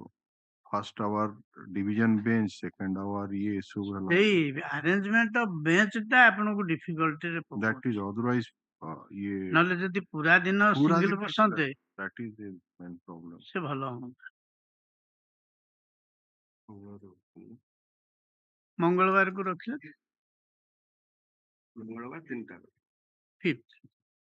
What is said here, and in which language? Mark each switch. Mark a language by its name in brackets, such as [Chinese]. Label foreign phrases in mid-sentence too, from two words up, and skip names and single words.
[English] first hour division bench, second hour [Odia] ଇଏ ସବୁ ହେଲା। ସେଇ [English] arrangement of bench [Odia] ଆପଣଙ୍କୁ ଡିଫିକଲ୍ଟିରେ [English] that is otherwise ଇଏ [Odia] ନହେଲେ ଯଦି ପୁରା ଦିନ ସିଙ୍ଗଲ ବସନ୍ତେ [English] that is the main problem. [Odia] ସେ ଭଲ ହୁଅନ୍ତା। ମଙ୍ଗଳବାରକୁ ରଖିଲେ ମଙ୍ଗଳବାର 3ଟା। 5th